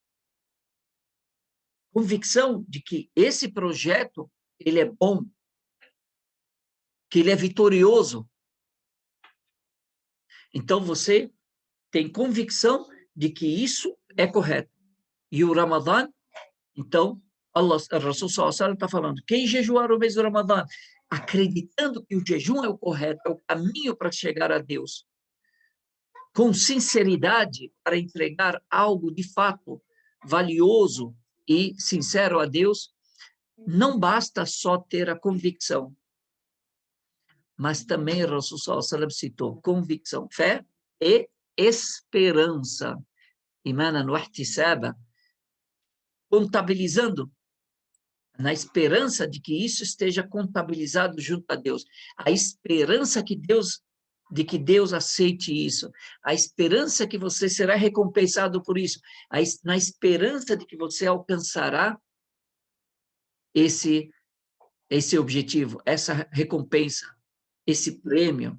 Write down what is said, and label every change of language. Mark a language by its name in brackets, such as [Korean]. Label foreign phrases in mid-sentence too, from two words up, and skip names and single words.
[Portuguese] Convicção de que esse projeto, ele é bom, que ele é vitorioso. Então, você tem convicção de que isso é correto. E o Ramadã, então, Allah, o Rasul [Arabic] صلى الله عليه وسلم [Portuguese] está falando, quem jejuar o mês do Ramadã, acreditando que o jejum é o correto, é o caminho para chegar a Deus, com sinceridade, para entregar algo de fato valioso e sincero a Deus, não basta só ter a convicção, mas também o Rasul [Arabic] صلى الله عليه وسلم [Portuguese] citou convicção, fé e esperança. [Arabic] إيمانا واحتسابا, [Portuguese] contabilizando, na esperança de que isso esteja contabilizado junto a Deus. A esperança de que Deus aceite isso. A esperança que você será recompensado por isso. Na esperança de que você alcançará esse objetivo, essa recompensa, esse prêmio.